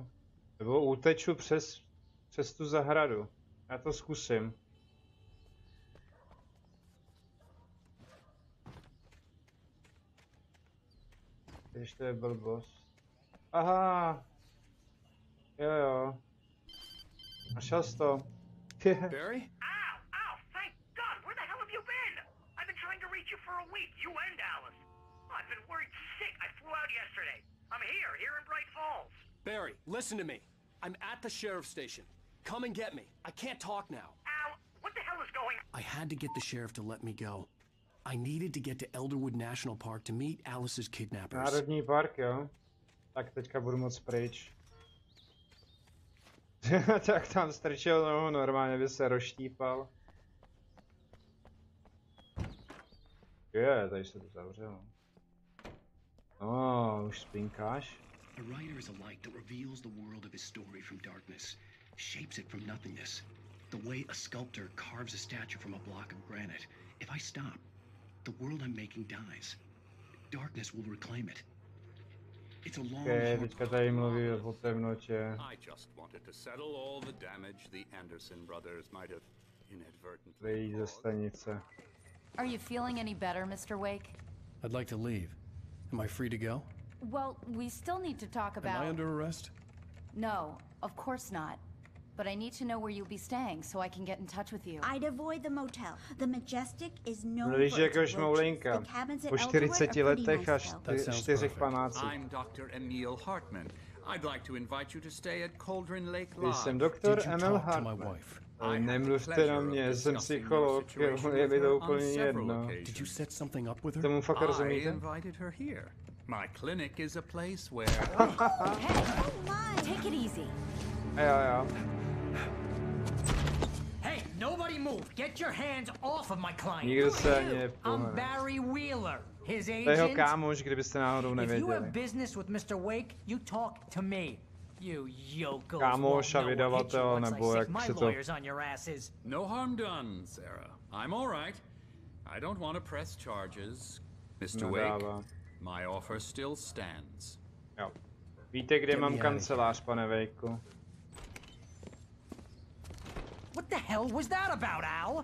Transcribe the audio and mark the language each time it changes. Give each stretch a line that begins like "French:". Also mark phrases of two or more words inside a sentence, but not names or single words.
Czech: Nebo uteču přes tu zahradu. Já to zkusím. Když to je blbost. Aha! Jo. Našel jsi to.
English: Barry? Ow! Thank God! Where the hell have you been? I've been trying to reach you for a week, you and Alice. I've been worried sick. I flew out yesterday. I'm here in Bright Falls. Barry, listen to me. I'm at the sheriff's station. Come and get me. I can't talk now. Al, what the hell is going on? I had to get the sheriff to let me go. I needed to get to Elderwood National Park to meet Alice's kidnappers.
Czech: Národní park, jo? Tak teďka budu moc pryč. Tak tam strčil nohu, normálně by se rozštípal. Tady se to zavřelo. Už spinkáš?
English: A writer is a light that reveals the world of his story from darkness, shapes it from nothingness. The way a sculptor carves a statue from a block of granite. If I stop, the world I'm making dies. Darkness will reclaim it. It's a long
Czech: teďka tady mluví o temnotě.
English: I just wanted to settle all the damage the Anderson brothers might have inadvertently
Czech: Vyjít ze stanice.
English: Are you feeling any better, Mr. Wake? I'd like to leave. Am I free to go? Well, we still need to talk about... Am I under arrest? No, of course not. But I need to know where you'll be staying so I can get in touch with you. I'd avoid the motel. The Majestic is known
Czech: Mluvíš
English: for
Czech: jako
English: its
Czech: šmoulinka.
English: roaches. The cabins at
Czech: Po
English: Elderwood
Czech: 40
English: are pretty
Czech: letech
English: nice,
Czech: až
English: though.
Czech: 4 panácích.
English: I'm Dr. Emil Hartman. I'd like to invite you to stay at Cauldron Lake
Czech: Když
English: Lodge.
Czech: jsem doktor Emil Hartman. Nemluvte na mě, jsem psycholog, je mi to úplně jedno.
English: Did you set something up with her?
Czech: Tomu fakt rozumíte?
English: I invited her here. My clinic is a place where... Hey, take it easy.
Czech: Jo.
English: Nobody move. Get your hands off of my client.
Czech: Nikdo se ani
English: I'm
Czech: nepohne.
English: Barry Wheeler, his
Czech: To je jeho
English: agent.
Czech: kámoš, kdybyste náhodou
English: If you have
Czech: nevěděli.
English: business with Mr. Wake, you talk to me. You yokels
Czech: Kámoš a
English: won't know what hit you
Czech: vydavatel,
English: once I
Czech: nebo
English: stick
Czech: jak
English: my
Czech: se to...
English: lawyers on your asses. No harm done, Sarah. I'm all right. I don't want to press charges. Mr. Wake,
Czech: Nadává.
English: my offer still stands.
Czech: Jo. Víte, kde mám kancelář, pane Wakeu?
English: What the hell was that about, Al?